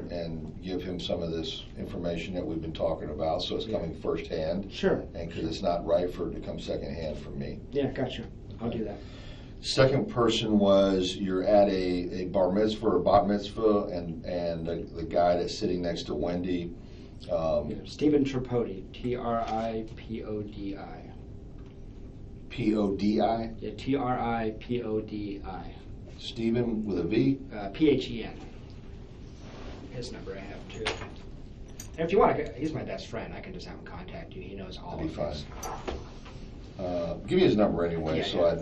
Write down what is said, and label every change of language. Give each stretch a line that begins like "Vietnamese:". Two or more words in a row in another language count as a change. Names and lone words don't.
English: and give him some of this information that we've been talking about, so it's coming firsthand. Sure. And because it's not right for it to come secondhand from me. Yeah, gotcha. I'll do that. Second person was you're at a bar mitzvah or bat mitzvah, and the guy that's sitting next to Wendi. Stephen Tripodi, Tripodi. P-O-D-I? Yeah, Tripodi. Stephen with a V? Phen. His number I have too. And if you want, he's my best friend. I can just have him contact you. He knows all That'd be of this. fine. Give me his number anyway, so Yeah.